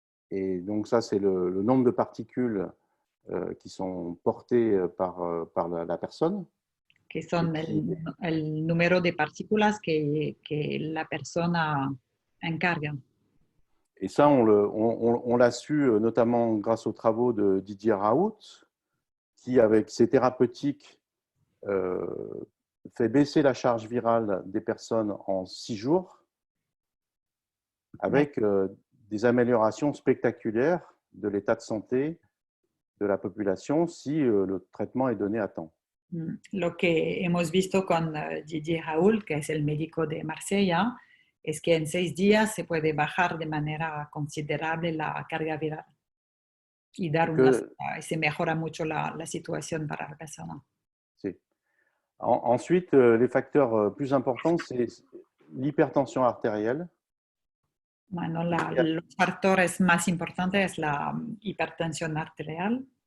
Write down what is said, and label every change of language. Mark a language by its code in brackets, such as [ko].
[fr] Et donc ça, c'est le nombre de particules qui sont portées par la personne. [es] Que son el número de partículas que la persona encarga. [fr] Et ça, on l'a su notamment grâce aux travaux de Didier Raoult, qui, avec ses thérapeutiques, fait baisser la charge virale des personnes en 6 jours, avec des améliorations spectaculaires de l'état de santé de la population si le traitement est donné à temps. [es] Lo que hemos visto con Didier Raoult, que es el médico de Marsella, es que en 6 días se puede bajar de manera considerable la carga viral y se mejora mucho la situación para la persona. Sí. [fr] Ensuite, les facteurs plus importants, c'est l'hypertension artérielle. [es] Bueno, los factores más importantes es la hipertensión arterial,